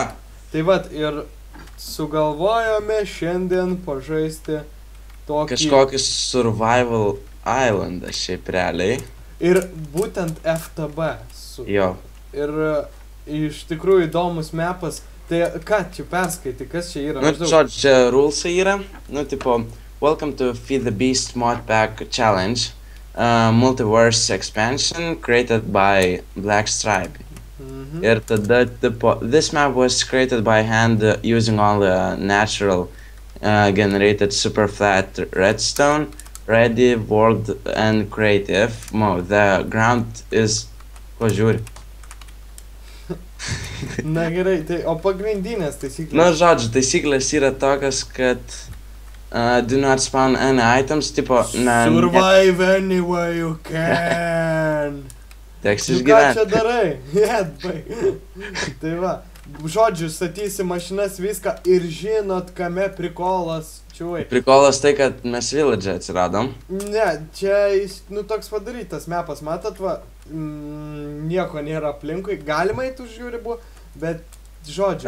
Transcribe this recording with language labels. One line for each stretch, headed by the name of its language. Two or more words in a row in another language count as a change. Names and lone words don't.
Lithuanian: Tai vat, ir sugalvojome šiandien pažaisti tokį... Kažkokį survival islandą šiaip realiai. Ir būtent FTB. Jo. Ir iš tikrųjų įdomus mapas. Tai ką čia perskaiti, kas čia yra? Nu, žodžiu, čia rulesai yra. Nu, tipo,
English: welcome to Feed the Beast Modpack Challenge. Multiverse expansion created by Blackstripe.
Lithuanian: Ir tada, tipo,
English: this map was created by hand using all the natural generated super flat redstone, ready, world and creative mode. The ground is...
Lithuanian: Ko žiūri? Na gerai, tai o pagrindinės taisyklės? Nu, žodžiu, taisyklės yra tokios, kad
English: do not spawn any items,
Lithuanian: tipo...
English: Survive anywhere you can.
Lithuanian: Teks Ką išgyventi. čia darai? Jėdbai. Tai va, žodžiu, statysi mašinas viską ir žinot, kame prikolas, čiuai. Prikolas tai, kad mes village atsiradom. Ne, čia, nu, toks padarytas mapas, matot, va, nieko nėra aplinkui, galima eiti už jų ribų, bet, žodžiu.